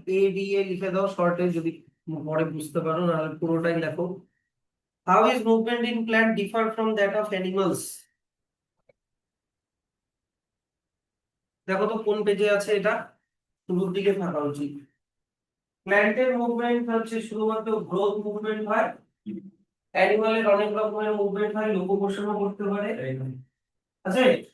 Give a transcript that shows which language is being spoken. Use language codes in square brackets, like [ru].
[bn] ADA লিখে দাও শর্টে যদি পরে বুঝতে পারো, নাহলে পুরোটাই লেখো। [en] How is movement in plant differ from that of animals? [bn] দেখো তো কোন পেজে আছে এটা, শুরুর দিকে থাকা উচিত। প্ল্যান্টের মুভমেন্ট হচ্ছে শুধুমাত্র গ্রোথ মুভমেন্ট হয়, অ্যানিমালের অনেক রকমের মুভমেন্ট হয়, লোকোমোশনও করতে পারে, আছে।